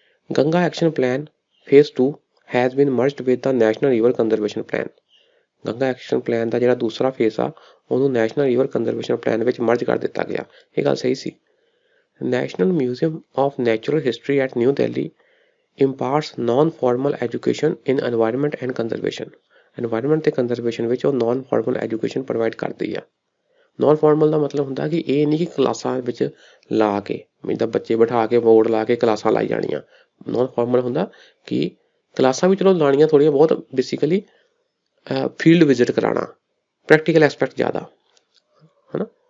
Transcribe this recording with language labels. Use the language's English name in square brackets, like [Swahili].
[English] Ganga action plan phase 2 has been merged with the national river conservation plan. [Punjabi] Ganga action plan ਦਾ ਜਿਹੜਾ ਦੂਸਰਾ phase ਆ ਉਹਨੂੰ national river conservation plan ਵਿੱਚ merge ਕਰ ਦਿੱਤਾ ਗਿਆ। ਇਹ ਗੱਲ ਸਹੀ ਸੀ। [English] National museum of natural history at New Delhi imparts non-formal education in environment and conservation। [Punjabi] environment ਤੇ conservation ਵਿੱਚ ਉਹ non formal education provide ਕਰਦੀ ਆ। non formal ਦਾ ਮਤਲਬ ਹੁੰਦਾ ਕਿ ਇਹ ਨਹੀਂ ਕਿ ਕਲਾਸਾਂ ਵਿੱਚ ਲਾ ਕੇ ਜਿੱਦਾਂ ਬੱਚੇ ਬਿਠਾ ਕੇ ਬੋਰਡ ਲਾ ਕੇ ਕਲਾਸਾਂ ਲਾਈ ਜਾਣੀਆਂ। non formal ਹੁੰਦਾ ਕਿ ਕਲਾਸਾਂ ਵੀ ਚਲੋ ਲਾਣੀਆਂ ਥੋੜ੍ਹੀਆਂ ਬਹੁਤ, ਬੇਸਿਕਲੀ ਫੀਲਡ ਵਿਜ਼ਿਟ ਕਰਾਉਣਾ, ਪ੍ਰੈਕਟੀਕਲ ਐਸਪੈਕਟ ਜ਼ਿਆਦਾ ਹੈ ਨਾ।